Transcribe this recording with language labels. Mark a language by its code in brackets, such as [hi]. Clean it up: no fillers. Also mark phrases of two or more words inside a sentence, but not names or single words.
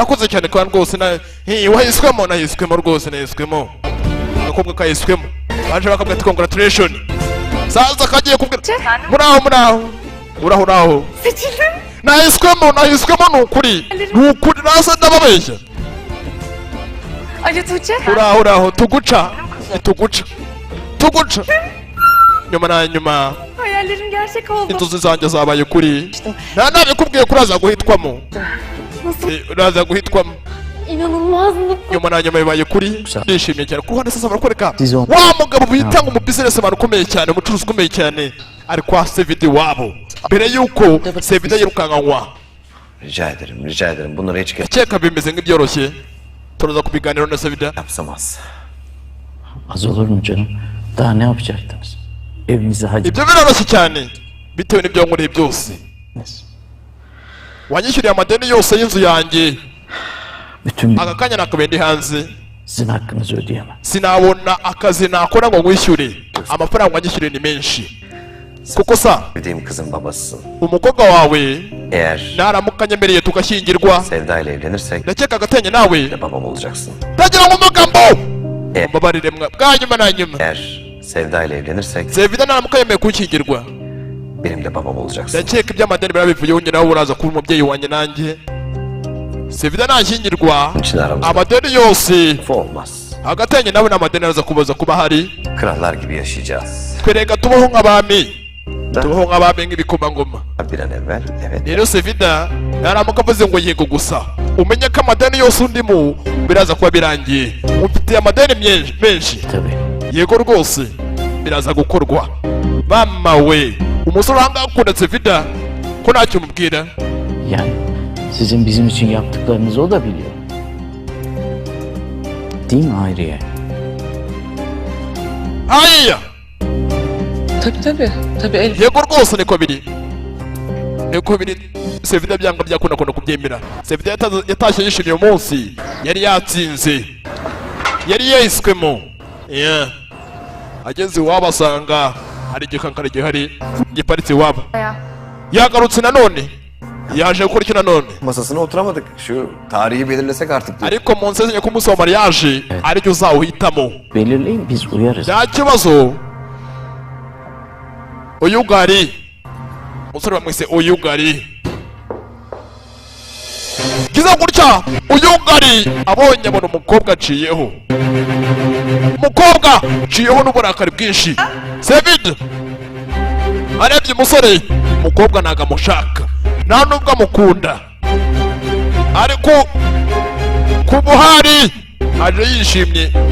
[rw] urakoze cyane kandi rwose wahiswemo rwose nahiswemo agakobwa kahiswemo baje bakabwira ati congratulation saza kagiye kubwira muraho [tr] Seçildim. [rw] nahiswemo ni ukuri nasa ndababeshya [tr] Ali Tuğçe. [rw] uraho tuguca nyuma na nyuma [tr] Hayallerim gerçek oldu. [rw] inzozi zanjye zabaye kuri nabikubwiye ko uraza guhitwamo uraza guhitwamo [tr] İnanılmaz mutlu. [rw] nyuma na nyuma bibaye kuri ndishimye cyane ku ruhande sasa barakwereka wa mugabo bita ngo umubizinesi man ukomeye cyane umucuruzi ukomeye cyane ari kwa Sevida iwabo mbere yuko Sevida yirukankanywa [tr] Rica ederim. Bunları hiç [rw] akeka bimeze nk'ibyoroshye turaza kubiganiraho na Sevida [tr] yapsamaz. Az olur mu canım? Daha ne yapacaktınız? Evimize hadi. [rw] ibyo biroroshye cyane bitewe n'ibyo wankoreye byose wanyishyuriye amadeni yose y'inzu yanjye [tr] Bütün [rw] aka kanya nakabaye ndi hanze [tr] sizin hakkınızı ödeyemem. [rw] sinabona akazi nakora ngo nkwishyure amafaranga wanyishyuriye ni menshi kuko sa [tr] Sevdiğim kızın babasısın. [rw] umukobwa wawe [tr] Eğer [rw] naramuka anyemereye tugashyingirwa [tr] Sevda ile evlenirsek [rw] ndakeka agatenya nawe [tr] de babam olacaksın. [rw] ndagira ngo amagambo mbabarire bwa nyuma na nyuma [tr] Eğer Sevda ile evlenirsek [rw] Sevida naramuka yemeye kunshyingirwa [tr] benim de babam olacaksın. [rw] ndakeka iby'amadeni birabivuyeho njye nawe uraza kuba umubyeyi wanjye nanjye Sevida nashyingirwa [tr] İçin aramızda [rw] amadeni yose [tr] olmaz. [rw] agatenya nawe n'amadeni araza kubaza kuba hari [tr] Krallar gibi yaşayacağız. [rw] twereka tubaho nk'abami tubaho nk'abami nk'ibikomangoma [tr] Bir an evvel evet. [rw] rero Sevida naramuka avuze ngo yego gusa umenye ko amadeni yose undimo biraza kuba birangiye umfitiye amadeni menshi [tr] Tabii. [rw] yego rwose biraza gukorwa mama we umusore ahangaha akunda Sevida ko ntacyo umubwira [tr] Yani sizin bizim için yaptıklarınızı o da biliyor. Değil mi Hayriye? [rw] hariya [tr] Tabii Elif. [rw] yego rwose niko biri Sevida byanga byakunda kubyemera Sevida yatashye yishimiye uyu munsi yari yatsinze yari yahiswemo yeah. ageze iwabo asanga hari igikankara gihari giparitse iwabo yagarutse nanone yaje gukora iki nanone [tr] Masasına oturamadık. Şu tarihi belirlesek artık. [rw] ariko mu nsezenya ko umunsi wa mariage aribyo uzawuhitamo [tr] Belirleyin biz uyarız. [rw] nta kibazo uyugari umusore bamwise uyugari giza gutya uyugari abonye abona umukobwa aciyeho n'uburakari bwinshi Sevida arebye umusore umukobwa ntago amushaka nta nubwo amukunda ariko ku buhari aje yishimye.